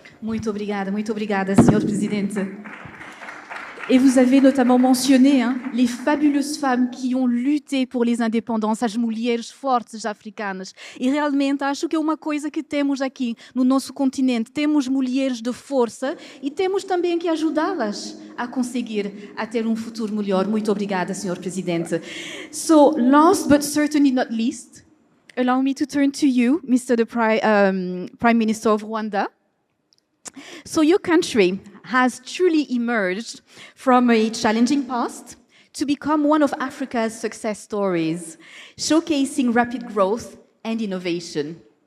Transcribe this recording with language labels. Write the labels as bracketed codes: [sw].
[pt] Muito obrigada, Senhor Presidente. [fr] Et vous avez notamment mentionné les fabuleuses femmes qui ont lutté por les indépendances, [pt] as mulheres fortes africanas. E realmente acho que é uma coisa que temos aqui no nosso continente. Temos mulheres de força e temos também que ajudá-las a conseguir a ter um futuro melhor. Muito obrigada, Senhor Presidente. [en] So, last but certainly not least, allow me to turn to you, Mr. Prime Minister of Rwanda. So your country has truly emerged from a challenging past to become one of Africa's success stories, showcasing rapid growth and innovation.